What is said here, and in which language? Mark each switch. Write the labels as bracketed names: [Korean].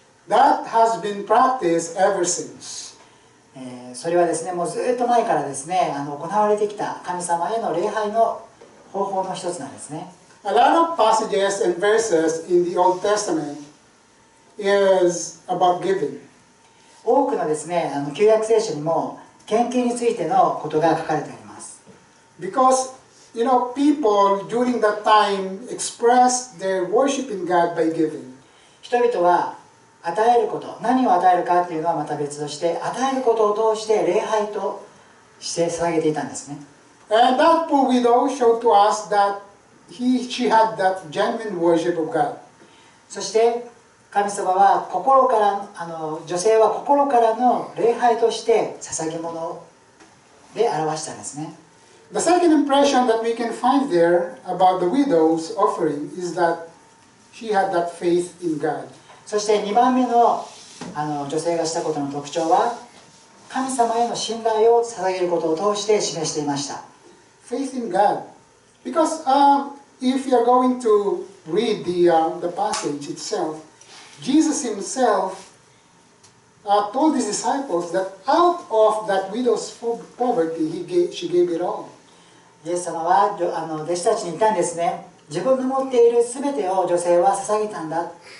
[English] That has been practiced ever since. [Japanese] それはですね、もうずっと前からですね、行われてきた神様への礼拝の方法の一つなんですね。 [English] A lot of passages and verses in the Old Testament is about giving. [Japanese] 多くのですね、旧約聖書にも献金についてのことが書かれてあります。 [English] Because, people during that time expressed their worship in God by giving. [Japanese] 人々は与えること、何を与えるかというのはまた別として、与えることを通して礼拝として捧げていたんですね。 [English] And that poor widow showed to us that she had that genuine worship of God. [Japanese] そして神様は心から女性は心からの礼拝として捧げ物で表したんですね。 [English] The second impression that we can find there about the widow's offering is that she had that faith in God. [Japanese] そして2番目の女性がしたことの特徴は神様への信頼を捧げることを通して示していました。 [English] Faith in God. Because if you are going to read the passage itself, Jesus himself told his disciples that out of that widow's poverty, she gave it all. [Japanese] イエス様は弟子たちに言ったんですね。自分の持っているすべてを女性は捧げたんだ。